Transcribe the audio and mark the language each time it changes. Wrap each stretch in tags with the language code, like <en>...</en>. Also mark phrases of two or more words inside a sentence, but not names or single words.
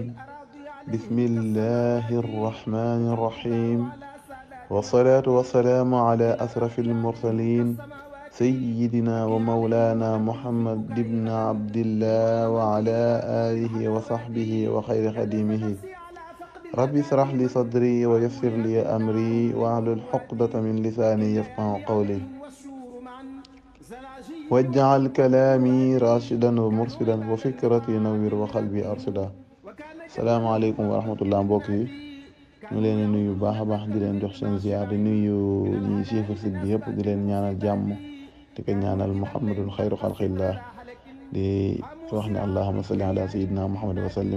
<ar>بسم الله الرحمن الرحيم، والصلاة والسلام على أشرف المرسلين سيدنا ومولانا محمد بن عبد الله وعلى آله وصحبه وخير خديمه. رب اشرح لي صدري ويسر لي أمري واحلل عقدة من لساني يفقهوا قولي واجعل كلامي راشدا ومرشدا وفكرتي نوير وقلبي أرشدا. السلام عليكم ورحمة الله</ar> <wo>mbokk yi ñu leen di nuyu baax a baax di leen jox seen ziar di nuyu ñi siifar sit bi yëpp di leen ñaanal jàmm di ko ñaanal</wo> <ar>محمد خير خلق الله</ar> <wo>di wax ne</wo> <ar>اللهم صل على سيدنا محمد وسلم.</ar>